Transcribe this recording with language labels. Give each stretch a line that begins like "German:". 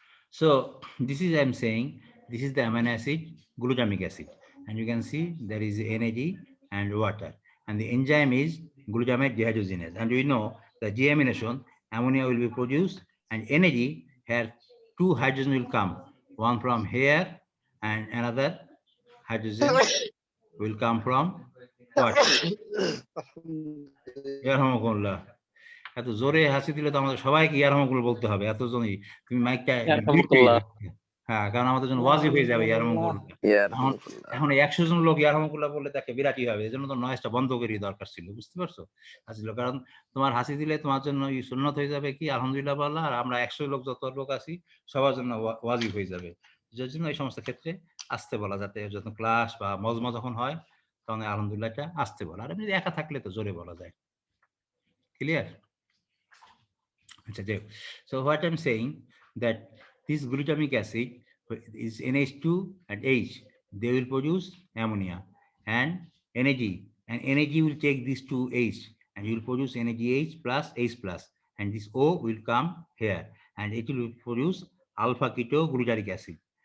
English: So this is I'm saying this is the amino acid glutamic acid, and you can see there is NAD and water, and the enzyme is glutamate dehydrogenase. And we know the deamination ammonia will be produced, and NAD here two hydrogen will come, one from here and another hydrogen will come from water.
Bangla: ইয়ারহামাকুল্লাহ, এত জোরে হাসি দিলে তো আমাদের সবাইকে ইয়ারহামাকুল্লাহ বলতে হবে। এত জনই তুমি মাইকটা মিউট করে হ্যাঁ, কারণ আমাদের জন্য ওয়াজিব হয়ে যাবে ইয়ারহামুকুল্লাহ। এখন 100 জন লোক ইয়ারহামুকুল্লাহ বললে তাকে বিরাটি হবে, এজন্য তো নয়েজটা বন্ধ করে দরকার ছিল, বুঝতে পারছো? হাসিল, কারণ তোমার হাসি দিলে তোমার জন্য সুন্নত হয়ে যাবে কি আলহামদুলিল্লাহ বলা, আর আমরা 100 লোক যত লোক আছি সবার জন্য ওয়াজিব হয়ে যাবে। যার জন্য এই সমস্ত ক্ষেত্রে আসতে বলা, যাতে যখন ক্লাস বা মজমা যখন হয় তখন আলহামদুলিল্লাহটা আসতে বলা, আর এমনি একা থাকলে তো জোরে বলা যায়। Clear?
English: So what I'm saying that this glutamic acid is NH2 and H, they will produce ammonia and NAG will take these two H and you will produce NAGH plus H plus, and this O will come here and it will produce alpha ketoglutaric acid.